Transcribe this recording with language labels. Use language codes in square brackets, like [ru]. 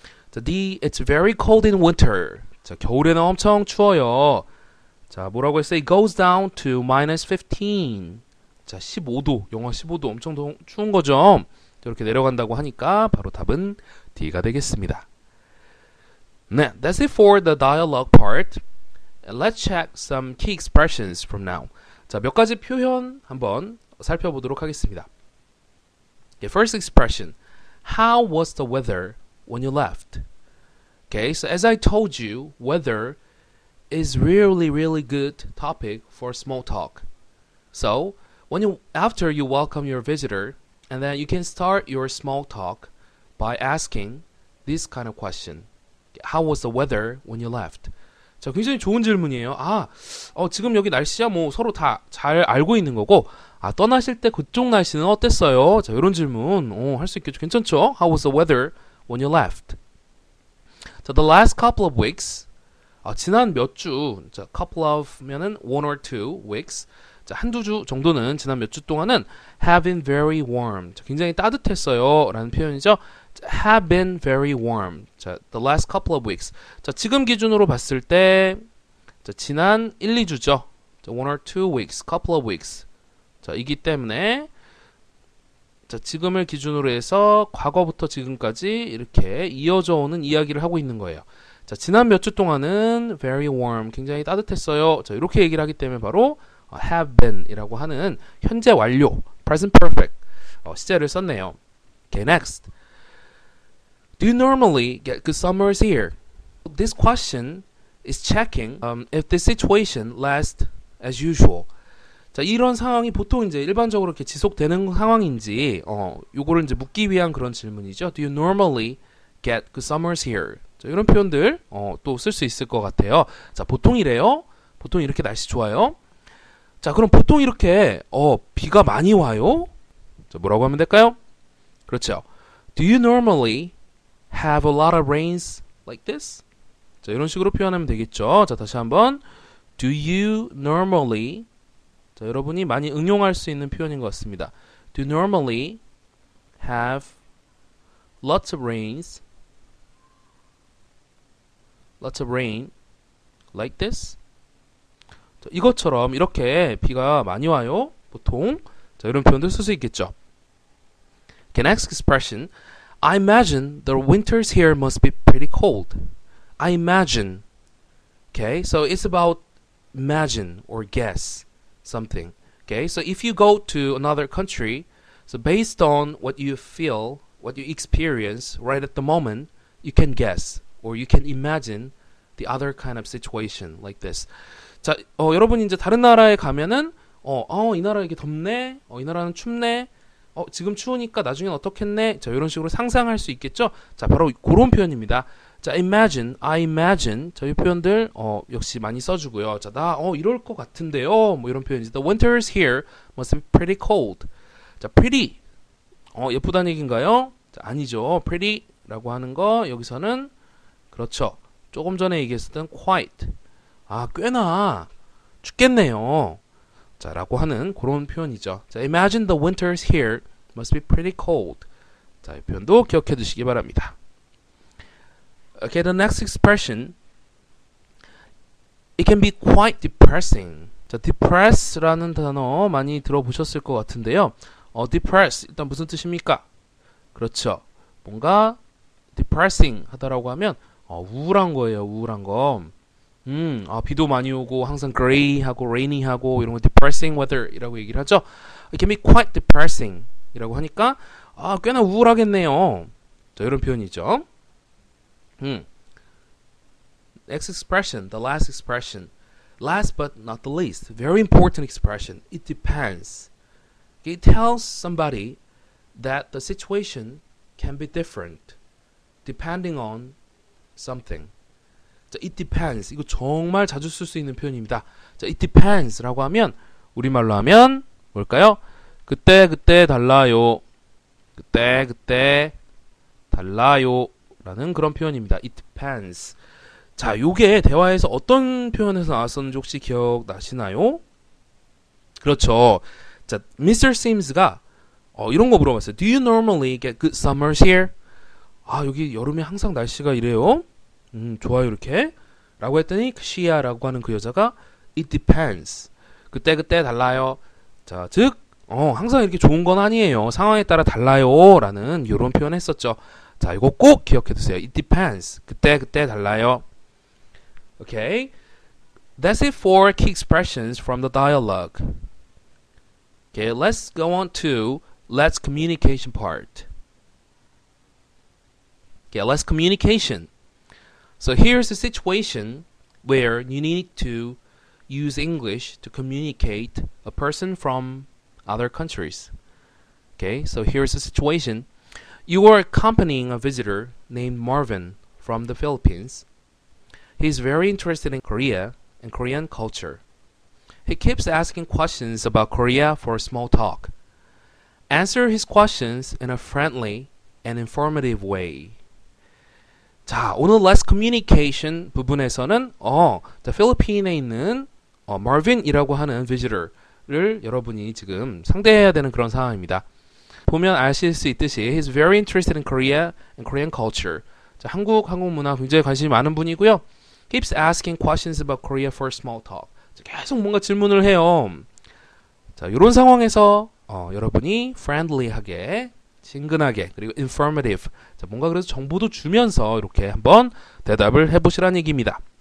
[en] 자, D. It's very cold in winter. [ko] 자, 겨울에는 엄청 추워요. 자, 뭐라고 했어요? [en] It goes down to minus 15. [ko] 자, 15도. 영하 15도. 엄청 추운 거죠. 이렇게 내려간다고 하니까 바로 답은 D가 되겠습니다. [en] 네, that's it for the dialogue part. And let's check some key expressions from now. [ko] 자, 몇 가지 표현 한번 살펴보도록 하겠습니다. [en] Okay, first expression. How was the weather when you left? Okay, so as I told you, weather is really good topic for small talk. So, after you welcome your visitor, and then you can start your small talk by asking this kind of question. How was the weather when you left? [ko] 자, 굉장히 좋은 질문이에요. 지금 여기 날씨야 뭐 서로 다 잘 알고 있는 거고, 떠나실 때 그쪽 날씨는 어땠어요? 자, 이런 질문 할 수 있겠죠. 괜찮죠? [en] How was the weather when you left? 자, the last couple of weeks. [ko] 지난 몇 주. [en] 자, couple of면은 one or two weeks. [ko] 자, 한두 주 정도는 지난 몇 주 동안은 [en] have been very warm. [ko] 자, 굉장히 따뜻했어요. 라는 표현이죠. [en] have been very warm. [ko] 자, [en] the last couple of weeks. [ko] 자, 지금 기준으로 봤을 때 자, 지난 1, 2주죠. [en] 자, 1 or 2 weeks, couple of weeks. [ko] 자, 이기 때문에 자, 지금을 기준으로 해서 과거부터 지금까지 이렇게 이어져 오는 이야기를 하고 있는 거예요. 자, 지난 몇 주 동안은 [en] very warm, [ko] 굉장히 따뜻했어요. 자, 이렇게 얘기를 하기 때문에 바로 have been 이라고 하는 현재 완료, present perfect 시제를 썼네요. [en] Okay, next. Do you normally get good summers here? This question is checking if the situation lasts as usual. [ko] 자, 이런 상황이 보통 이제 일반적으로 이렇게 지속되는 상황인지 요거를 이제 묻기 위한 그런 질문이죠. [en] Do you normally get good summers here? [ko] 자, 이런 표현들 또 쓸 수 있을 것 같아요. 자, 보통 이래요. 보통 이렇게 날씨 좋아요. 자, 그럼 보통 이렇게 비가 많이 와요? 자, 뭐라고 하면 될까요? 그렇죠. [en] Do you normally have a lot of rains like this? [ko] 자, 이런 식으로 표현하면 되겠죠. 자, 다시 한번. [en] Do you normally, [ko] 자, 여러분이 많이 응용할 수 있는 표현인 것 같습니다. [en] Do you normally have lots of rains like this? [ko] 자, 이것처럼 이렇게 비가 많이 와요. 보통. 자, 이런 표현들 쓸 수 있겠죠. [en] Okay, next expression. I imagine the winters here must be pretty cold. I imagine. Okay, so it's about imagine or guess something. Okay, so if you go to another country, so based on what you feel, what you experience right at the moment, you can guess or you can imagine the other kind of situation like this. [ko] 자, 여러분이 이제 다른 나라에 가면은 이 나라 이게 덥네, 이 나라는 춥네, 지금 추우니까 나중엔 어떻겠네. 자, 이런 식으로 상상할 수 있겠죠. 자, 바로 그런 표현입니다. 자, imagine, I imagine. 자, 이 표현들 역시 많이 써주고요. 자, 나 이럴 것 같은데요. 뭐 이런 표현이죠. [en] The winters here must be pretty cold. [ko] 자, pretty. 예쁘다는 얘기인가요? 자, 아니죠. pretty라고 하는 거 여기서는 그렇죠. 조금 전에 얘기했었던 quite. 꽤나 춥겠네요. 자, 라고 하는 그런 표현이죠. [en] 자, imagine the winters here must be pretty cold. [ko] 자, 이 표현도 기억해 두시기 바랍니다. Okay, the next expression. It can be quite depressing. 자, depress라는 단어 많이 들어보셨을 것 같은데요. depress 일단 무슨 뜻입니까? 그렇죠. 뭔가 depressing 하다라고 하면 우울한 거예요. 우울한 거. 비도 많이 오고 항상 gray하고 rainy하고 이런 거 depressing weather이라고 얘기를 하죠. [en] It can be quite depressing [ko] 이라고 하니까 꽤나 우울하겠네요. [en] 자, [ko] 이런 표현이죠. [en] Next expression, the last expression. Last but not the least, very important expression. It depends. It tells somebody that the situation can be different depending on something. 자, it depends. [ko] 이거 정말 자주 쓸 수 있는 표현입니다. 자, [en] it depends [ko] 라고 하면 우리말로 하면 뭘까요? 그때 달라요. 그때 달라요. 라는 그런 표현입니다. [en] It depends. [ko] 자, 요게 대화에서 어떤 표현에서 나왔었는지 혹시 기억나시나요? 그렇죠. 자, Mr. Sims가 이런 거 물어봤어요. [en] Do you normally get good summers here? [ko] 여기 여름에 항상 날씨가 이래요? 좋아요, 이렇게. 라고 했더니 she야라고 하는 그 여자가 [en] It depends. [ko] 그때 달라요. 자, 즉 항상 이렇게 좋은 건 아니에요. 상황에 따라 달라요. 라는 이런 표현 했었죠. 자, 이거 꼭 기억해 두세요. [en] It depends. [ko] 그때 달라요. [en] Okay. That's it for key expressions from the dialogue. Okay, let's go on to let's communication part. Okay, let's communication. So here's a situation where you need to use English to communicate a person from other countries. Okay, so here's a situation. You are accompanying a visitor named Marvin from the Philippines. He's very interested in Korea and Korean culture. He keeps asking questions about Korea for small talk. Answer his questions in a friendly and informative way. [ko] 자, 오늘 Let's Communication 부분에서는 자, 필리핀에 있는 Marvin이라고 하는 visitor를 여러분이 지금 상대해야 되는 그런 상황입니다. 보면 아실 수 있듯이 [en] he's very interested in Korea and Korean culture. [ko] 자, 한국 문화 굉장히 관심이 많은 분이고요. [en] Keeps asking questions about Korea for small talk. [ko] 계속 뭔가 질문을 해요. 자, 이런 상황에서 여러분이 friendly하게, 친근하게, 그리고 informative, 자, 뭔가 그래서 정보도 주면서 이렇게 한번 대답을 해보시라는 얘기입니다.